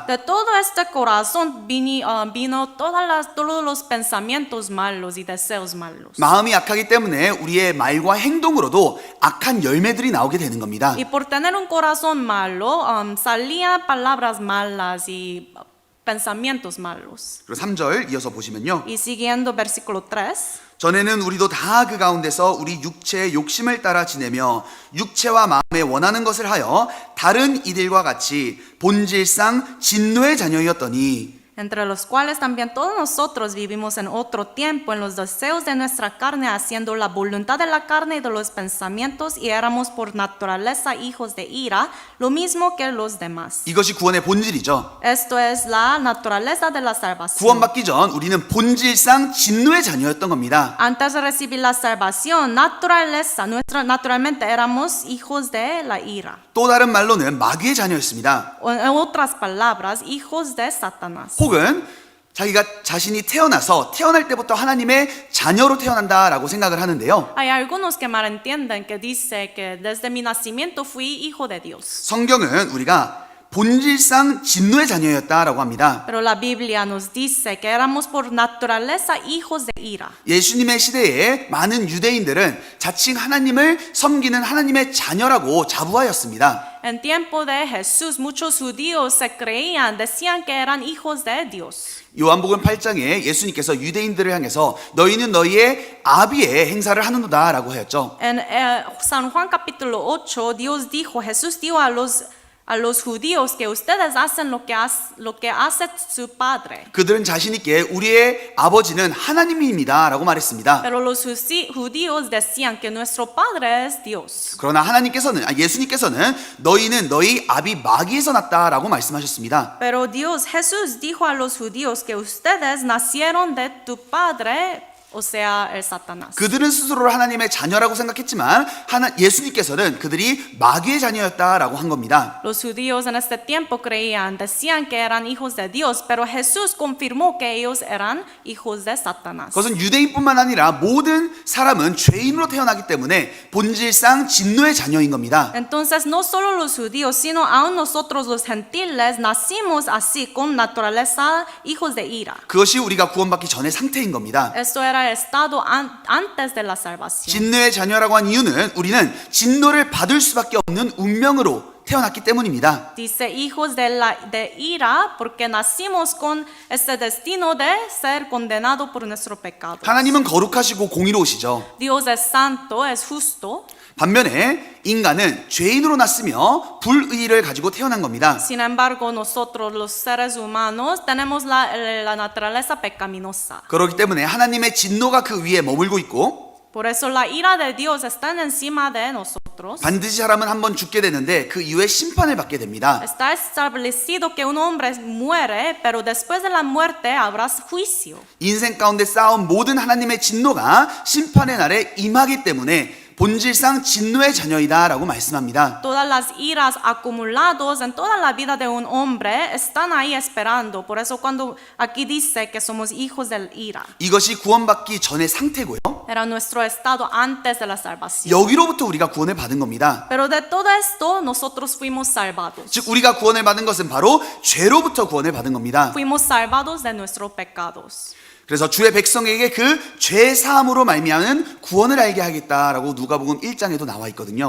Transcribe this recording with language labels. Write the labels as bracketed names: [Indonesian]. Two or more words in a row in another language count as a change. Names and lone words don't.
[Spanish] De todo este corazón vino todos los pensamientos malos y deseos malos. [Korean] 마음이 악하기 때문에 우리의 말과 행동으로도 악한 열매들이 나오게 되는 겁니다. [Spanish] Y por tener un corazón malo, salían palabras malas y pensamientos malos. [Korean] 그리고 3절 이어서 보시면요. [Spanish] Y siguiendo versículo 3. [Korean] 전에는 우리도 다 그 가운데서 우리 육체의 욕심을 따라 지내며 육체와 마음에 원하는 것을 하여 다른 이들과 같이 본질상 진노의 자녀였더니 [Spanish] Entre los cuales también todos nosotros vivimos en otro tiempo en los deseos de nuestra carne, haciendo la voluntad de la carne y de los pensamientos, y éramos por naturaleza hijos de ira, lo mismo que los demás. [Korean] 이것이 구원의 본질이죠. [Spanish] Esto es la naturaleza de la salvación. [Korean] 구원받기 전 우리는 본질상 진노의 자녀였던 겁니다. [Spanish] Antes de recibir la salvación, naturalmente éramos hijos de la ira. [Korean] 또 다른 말로는 마귀의 자녀였습니다. [Spanish] O en otras palabras, hijos de Satanás. [Korean] 혹은 자기가 자신이 태어날 때부터 하나님의 자녀로 태어난다라고 생각을 하는데요. [Spanish] Hay algunos que malentienden que dice que desde mi nacimiento fui hijo de Dios. [Korean] 성경은 우리가 본질상 진노의 자녀였다라고 합니다. [Spanish] Pero la Biblia nos dice que éramos por naturaleza hijos de ira. [Korean] 예수님의 시대에 많은 유대인들은 자칭 하나님을 섬기는 하나님의 자녀라고 자부하였습니다. [Spanish] En tiempo de Jesús, muchos judíos se creían, decían que eran hijos de Dios. [Korean] 요한복음 8장에 예수님께서 유대인들을 향해서 너희는 너희의 아비의 행사를 하는도다라고 하였죠. [Spanish] En San Juan capítulo 8, Jesús dijo a los judíos que ustedes hacen lo que hace su padre. [Korean] 그들은 자신 있게 우리의 아버지는 하나님입니다라고 말했습니다. [Spanish] Pero los judíos decían que nuestro padre es Dios. [Korean] 그러나 예수님께서는 너희는 너희 아비 마귀에서 났다라고 말씀하셨습니다. [Spanish] Pero Jesús dijo a los judíos que ustedes nacieron de tu padre o sea, el Satanás. [Korean] 그들은 스스로를 하나님의 자녀라고 생각했지만 예수님께서는 그들이 마귀의 자녀였다라고 한 겁니다. [Spanish] Los judíos en este tiempo creían, decían que eran hijos de Dios, pero Jesús confirmó que ellos eran hijos de Satanás. [Korean] 그것은 유대인뿐만 아니라 모든 사람은 죄인으로 태어나기 때문에 본질상 진노의 자녀인 겁니다. [Spanish] Entonces, no solo los judíos, sino aún nosotros los gentiles nacimos así, con naturaleza hijos de ira. [Korean] 그것이 우리가 구원받기 전의 상태인 겁니다. [Spanish] Esto era el estado antes de la salvación. [Korean] 진노의 자녀라고 한 이유는 우리는 진노를 받을 수밖에 없는 운명으로 태어났기 때문입니다. [Spanish] Dice hijos de ira porque nacimos con este destino de ser condenado por nuestro pecado. [Korean] 하나님은 거룩하시고 공의로우시죠. [Spanish] Dios es santo, es justo. [Korean] 반면에 인간은 죄인으로 났으며 불의를 가지고 태어난 겁니다. [Spanish] Sin embargo, nosotros los seres humanos tenemos la naturaleza pecaminosa. [Korean] 그렇기 때문에 하나님의 진노가 그 위에 머물고 있고 [Spanish] Por eso la ira de Dios está encima de nosotros. [Korean] 반드시 사람은 한번 죽게 되는데 그 이후에 심판을 받게 됩니다. [Spanish] Está establecido que un hombre muere, pero después de la muerte habrá juicio. [Korean] 인생 가운데 쌓아온 모든 하나님의 진노가 심판의 날에 임하기 때문에 본질상 진노의 자녀이다라고 말씀합니다. [Spanish] Todas las iras acumuladas en toda la vida de un hombre están ahí esperando. Por eso cuando aquí dice que somos hijos del ira, [Korean] 이것이 구원받기 전의 상태고요. [Spanish] era nuestro estado antes de la salvación. [Korean] 여기로부터 우리가 구원을 받은 겁니다. [Spanish] Pero de todo esto nosotros fuimos salvados. [Korean] 즉 우리가 구원을 받은 것은 바로 죄로부터 구원을 받은 겁니다. [Spanish] Fuimos salvados de nuestros pecados. [Korean] 그래서 주의 백성에게 그 죄 사함으로 말미암은 구원을 알게 하겠다라고 누가복음 1장에도 나와 있거든요.